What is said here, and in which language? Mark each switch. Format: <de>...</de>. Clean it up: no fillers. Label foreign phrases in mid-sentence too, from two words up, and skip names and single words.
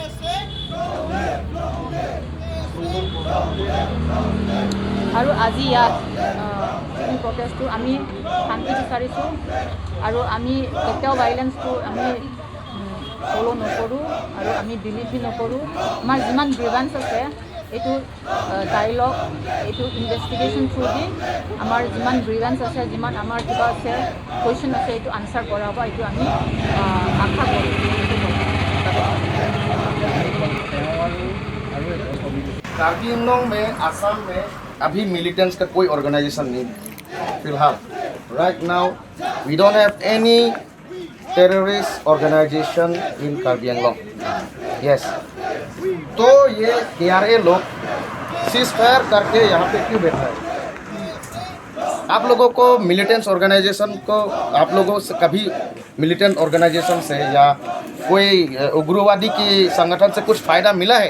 <as>আৰু আজি ইয়াত প্ৰটেষ্টটো আমি শান্তি বিচাৰিছোঁ আৰু আমি কেতিয়াও ভাইলেঞ্চটো আমি ফ'ল' নকৰোঁ আৰু আমি বিলিভ নকৰোঁ। আমাৰ যিমান গ্ৰিভান্স আছে এইটো ডাইলগ, এইটো</as> <en>investigation through the</en> <as>আমাৰ যিমান গ্ৰিভান্স আছে, যিমান আমাৰ কিবা আছে কুৱেশ্যন আছে, এইটো আনচাৰ কৰা হ'ব, এইটো আমি আশা কৰোঁ।</as> <hi>कार्बी आंगलोंग में, आसाम में अभी मिलिटेंट्स का कोई ऑर्गेनाइजेशन नहीं फिलहाल।</hi> <en>Right now we don't have any terrorist organization in Karbi Anglong.</en> <hi>यस, तो ये KRA लोग</hi> <en>cease fire</en> <hi>करके यहाँ पे क्यों बैठा है? आप लोगों को मिलिटेंट्स ऑर्गेनाइजेशन को, आप लोगों से कभी मिलिटेंट ऑर्गेनाइजेशन से या कोई उग्रवादी की संगठन से कुछ फ़ायदा मिला है?</hi>